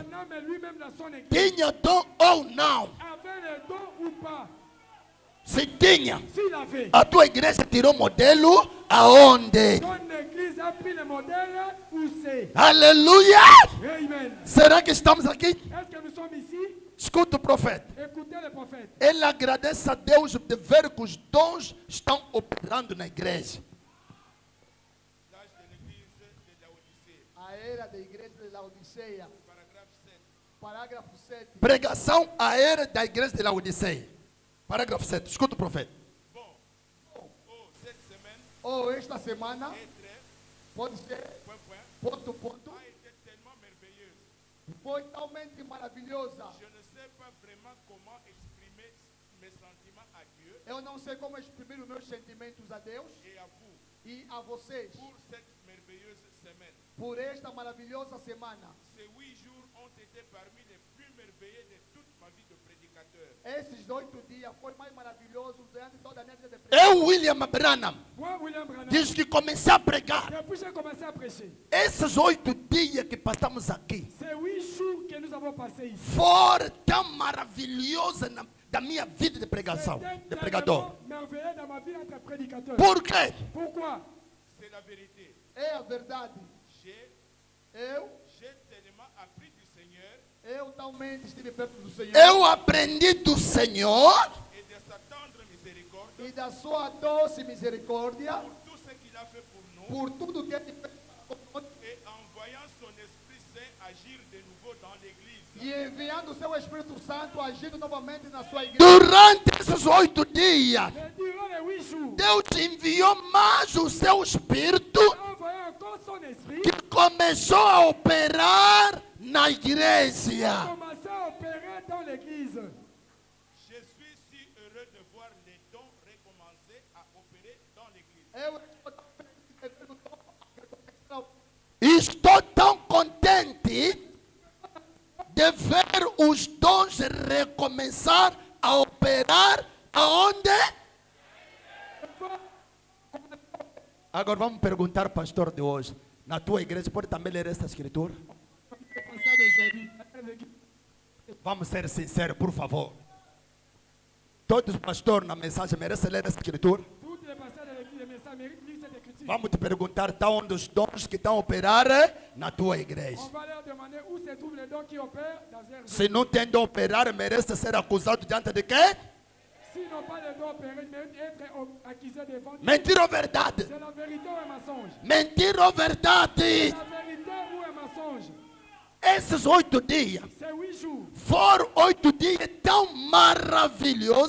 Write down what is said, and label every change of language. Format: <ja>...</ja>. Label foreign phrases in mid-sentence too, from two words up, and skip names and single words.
<fr>Branham lui-même dans son église</fr> <pt>tinha dom ou não?</pt> <fr>avait les dons ou pas.</fr> <pt>Se tinha,</pt> <fr>S'il avait,</fr> <pt>a tua igreja tirou modelo aonde?</pt> <fr>ton église a pris le modèle où c'est.</fr> <pt>Aleluia! Amen. Será que estamos aqui?</pt> <fr>Est-ce que nous sommes ici?</fr> <pt>Escuta o profeta.</pt> <fr>Écoutez le prophète.</fr> <pt>Ele agradece a Deus de ver que os dons estão operando na igreja. A era da igreja de Laodiceia. Parágrafo 7. Pregação à era da igreja de Laodiceia. Parágrafo 7. Escuta o profeta. Ou esta semana, pode ser, ponto, foi talmente maravilhosa. Eu não sei como exprimir os meus sentimentos a Deus e a vocês por esta maravilhosa semana.</pt> <fr>Ces 8 jours ont été parmi les plus merveilleux de toute ma vie de prédicateur.</fr> <pt>Esses 8 dias foi mais maravilhoso durante toda a minha vida de Eu, pregação. William Branham,</pt> <fr>Moi, William Branham,</fr> <pt>diz que comecei a pregar.</pt> <fr>depuis que j'ai commencé à prêcher,</fr> <pt>Esses 8 dias que passamos aqui</pt> <fr>ces 8 jours que nous avons passés ici,</fr> <pt>foram tão maravilhosos da minha vida de pregação,</pt> <fr>c'était</fr> <pt>de pregador.</pt> <fr>tellement merveilleux dans ma vie d'être prédicateur.</fr> <pt>Por quê?</pt> <fr>Pourquoi? C'est la vérité.</fr> <pt>É a verdade.</pt> <fr>J'ai tellement appris du Seigneur</fr> <pt>Eu talmente estive perto do Senhor Eu aprendi do Senhor</pt> <fr>et de sa tendre miséricorde</fr> <pt>e da sua doce misericórdia</pt> <fr>pour tout ce qu'il a fait pour nous</fr> <pt>por tudo que ele fez</pt> <fr>et en voyant son Esprit Saint agir de nouveau dans l'Église.</fr> <pt>e enviando o seu Espírito Santo agindo novamente na sua igreja. durante esses 8 dias.</pt> <fr>Et durant les 8 jours,</fr> <pt>Deus enviou mais o seu Espírito</pt> <fr>il a envoyé encore son esprit,</fr> <pt>que começou a operar na igreja.</pt> <fr>commencé à opérer dans l'église. Je suis si heureux de voir les dons recommencer à opérer dans l'Église.</fr> <pt>Eu estou tão feliz de ver o dom Estou tão contente de ver os dons recomeçar a operar aonde? Agora vamos perguntar ao pastor de hoje. Na tua igreja pode também ler esta escritura?</pt> <fr>Pensez d'aujourd'hui.</fr> <pt>Vamos ser sinceros, por favor. Todos os pastores na mensagem merecem ler esta escritura?</pt> <fr>Tous les pasteurs de l'église, les messages méritent de lire cette écriture.</fr> <pt>Vamos te perguntar, está onde os dons que estão a operar na tua igreja?</pt> <fr>On va leur demander où se trouvent les dons qui opèrent dans leur vie.</fr> <pt>Se não tem de operar, merece ser acusado diante de quem?</pt> <fr>S'ils n'ont pas les dons opérés, ils méritent d'être accusés devant Dieu.</fr> <pt>Mentira ou verdade?</pt> <fr>C'est la vérité ou un mensonge?</fr> <pt>Mentira ou verdade?</pt> <fr>C'est la vérité ou un mensonge?</fr> <pt>Esses 8 dias</pt> <fr>C'est 8 jours.</fr> <pt>foram 8 dias tão maravilhosos</pt>